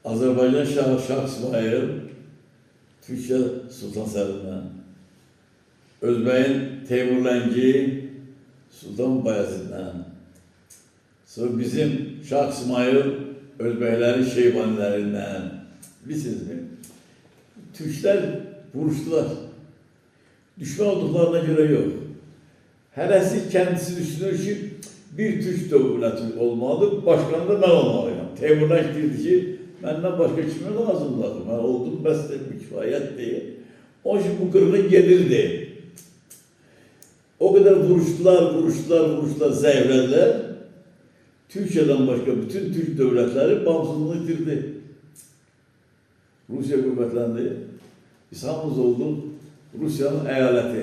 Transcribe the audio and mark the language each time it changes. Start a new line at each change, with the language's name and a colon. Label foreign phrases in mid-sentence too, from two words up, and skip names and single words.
Azerbaijani: Azərbaycan Şahı Şah İsmail, Türkiyə Sultan Səlimdən, Özbəyin Teymurləngi, Sultan Bayeziddən, sonra bizim Şah İsmail, Özbəklərin Şeybanilərindən, bilirsiniz mi? Türklər vuruşdular.
Turkish: Düşman olduklarına göre yok.
Azerbaijani: Hərəsi kendisi düşünür ki, bir Türk dövləti olmalıdır, başkanı da mən olmalıyım. Teymurləngi deyirdi ki, məndən başqa kimə lazımdır? Mən oldum, bəs kifayət deyil. Onun için bu qırğın gedirdi. O kadar vuruştular, zəiflədilər.
Turkish: Türkiye'den başka bütün Türk devletleri bağımsızlığını yitirdi. Rusya kuvvetlendi.
Azerbaijani: Biz hamımız olduk Rusya'nın eyaleti.